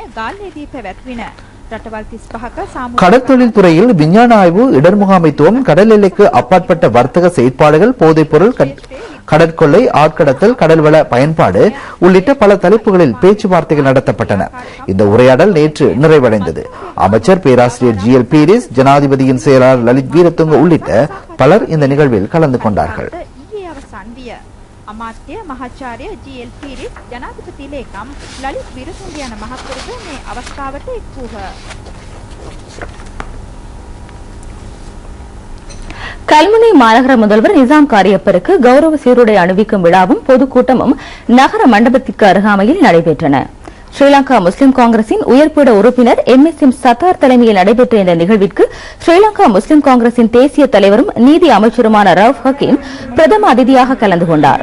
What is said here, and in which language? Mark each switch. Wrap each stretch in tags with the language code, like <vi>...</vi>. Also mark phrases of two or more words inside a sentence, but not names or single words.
<ta>கடற்தொழில் துறையில் விஞ்ஞான ஆய்வு, இடர் முகாமைத்துவம், கடல் எல்லைக்கு அப்பாற்பட்ட வர்த்தக செயற்பாடுகள், போதைப்பொருள், கடற்கொள்ளை, ஆட்கடத்தல், கடல்வள பயன்பாடு உள்ளிட்ட பல தலைப்புகளில் பேச்சுவார்த்தைகள் நடத்தப்பட்டன. இந்த உரையாடல் நேற்று நிறைவடைந்தது. அமைச்சர் பேராசிரியர் GL பீரிஸ், ஜனாதிபதியின் செயலாளர் லலித் வீரத்துங்க உள்ளிட்ட பலர் இந்த நிகழ்வில் கலந்து கொண்டார்கள்.</ta> <si>අමාත්‍ය මහාචාර්ය GL පීරිස් ජනාධිපති ලේකම් ලලිත් විරතුංග යන මහත්වරුද මේ අවස්ථාවට එක් වූහ.</si> <ta>கல்முனை மாநகர முதல்வர் நிசாம் காரியப்பருக்கு கௌரவ சீருடை அணிவிக்கும் விழாவும் பொதுக்கூட்டமும் நகர மண்டபத்திற்கு அருகாமையில் நடைபெற்றன. ஸ்ரீலங்கா முஸ்லிம் காங்கிரசின் உயர்பீட உறுப்பினர் MSM சத்தார் தலைமையில் நடைபெற்ற இந்த நிகழ்விற்கு ஸ்ரீலங்கா முஸ்லிம் காங்கிரசின் தேசிய தலைவரும் நீதி அமைச்சருமான ரவுப் ஹக்கீம் பிரதம அதிதியாக கலந்து கொண்டார்.</ta>